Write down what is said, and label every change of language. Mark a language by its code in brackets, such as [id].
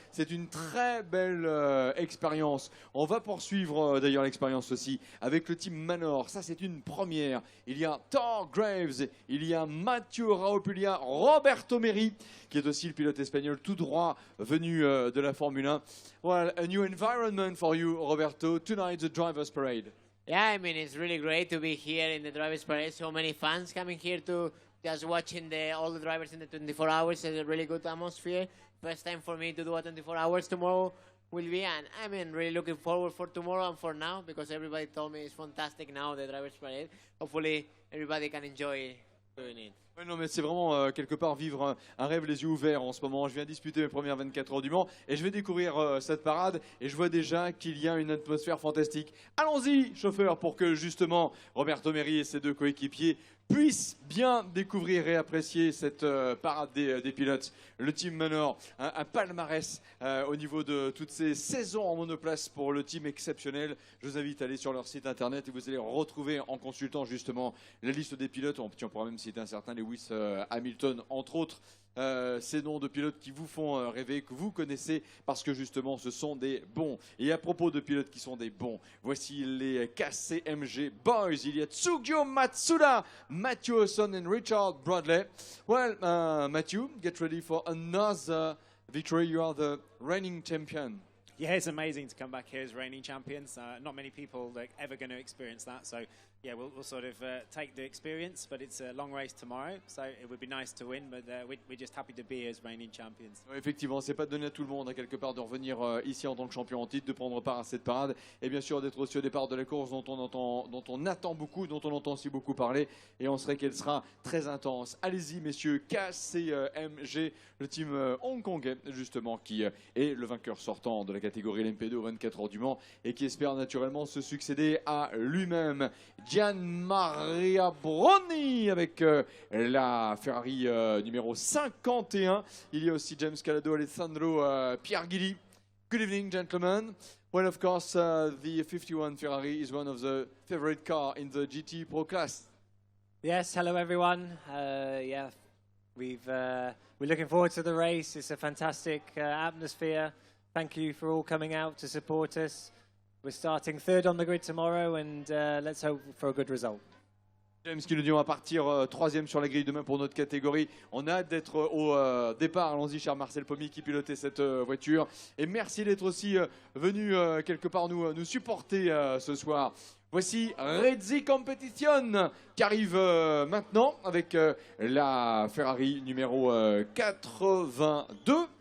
[fr] C'est une très belle expérience. On va poursuivre d'ailleurs l'expérience aussi avec le team Manor. Ça, c'est une première. Il y a Thor Graves, il y a Mathieu Raopulia, Roberto Meri, qui est aussi le pilote espagnol tout droit venu de la Formule 1. [en] Well, a new environment for you, Roberto. Tonight, the Drivers' Parade. Yeah, I mean, it's really great to be here in the Drivers' Parade. So many fans coming here to just watching all the drivers in the 24 hours. It's a really good atmosphere. First time for me to do a 24 hours tomorrow will be, and I mean, really looking forward for tomorrow and for now because everybody told me it's fantastic now, the Drivers' Parade. Hopefully, everybody can enjoy doing it. [fr] Oui, non, mais c'est vraiment quelque part vivre un rêve les yeux ouverts en ce moment. Je viens disputer mes premières 24 heures du Mans et je vais découvrir cette parade et je vois déjà qu'il y a une atmosphère fantastique. Allons-y, chauffeur, pour que justement Roberto Meri et ses deux coéquipiers puissent bien découvrir et apprécier cette parade des pilotes. Le team Manor, un palmarès au niveau de toutes ces saisons en monoplace pour le team exceptionnel. Je vous invite à aller sur leur site internet et vous allez retrouver en consultant justement la liste des pilotes. On pourra même citer un certain Lewis Hamilton, entre autres. Ces noms de pilotes qui vous font rêver, que vous connaissez parce que justement ce sont des bons. Et à propos de pilotes qui sont des bons, voici les KCMG Boys. Il y a Tsugyo Matsuda, Matthew Hawson et Richard Bradley. [en] Well, Matthew, get ready for another victory. You are the reigning champion. Yeah, it's amazing to come back here as reigning champions. Not many people are ever going to experience that. So, yeah, we'll sort of take the experience, but it's a long race tomorrow. So it would be nice to win, but we're just happy to be here as reigning champions. [fr] Ouais, effectivement, c'est pas donné à tout le monde, quelque part, de revenir ici en tant que champion en titre, de prendre part à cette parade, et bien sûr d'être aussi au départ de la course dont on attend beaucoup, dont on entend aussi beaucoup parler, et on sait qu'elle sera très intense. Allez-y, messieurs, KCMG, le team hongkongais, justement, qui est le vainqueur sortant de la catégorie LMP2 aux 24 heures du Mans, et qui espère naturellement se succéder à lui-même. Gian Maria Broni avec la Ferrari numéro 51. Il y a aussi James Calado, Alessandro Pierguidi. [en] Good evening, gentlemen. Well, of course, the 51 Ferrari is one of the favorite car in the GT Pro class. Yes, hello everyone. Yeah, we're looking forward to the race. It's a fantastic atmosphere. Thank you for all coming out to support us. We're starting third on the grid tomorrow, and let's hope for a good result. [fr] James qui nous dit on va partir troisième sur la grille demain pour notre catégorie. On a hâte d'être au départ. Allons-y, cher Marcel Pommier qui pilotait cette voiture. Et merci d'être aussi venu quelque part nous supporter ce soir. Voici Redzi Competition qui arrive maintenant avec la Ferrari numéro 82.